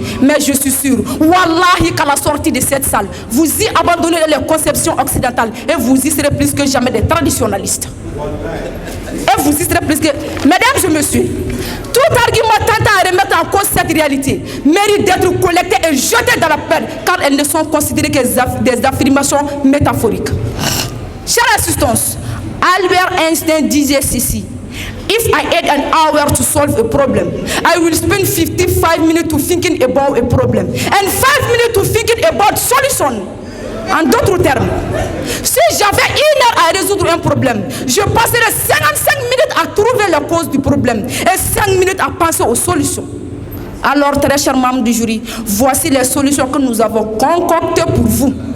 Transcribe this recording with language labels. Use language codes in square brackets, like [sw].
[fr] Mais je suis sûr, wallahi, qu'à la sortie de cette salle, vous y abandonnez les conceptions occidentales et vous y serez plus que jamais des traditionnalistes. Et vous y serez plus que... Mesdames et messieurs, tout argument tentant à remettre en cause cette réalité mérite d'être collecté et jeté dans la poubelle car elles ne sont considérées que des affirmations métaphoriques. Chère assistance, Albert Einstein disait ceci: [en] If I had an hour to solve a problem, I will spend 55 minutes to thinking about a problem and 5 minutes to thinking about solution. [fr] En d'autres termes, si j'avais 1 heure à résoudre un problème, je passerais 55 minutes à trouver la cause du problème et 5 minutes à penser aux solutions. Alors, très chers membres du jury, voici les solutions que nous avons concoctées pour vous.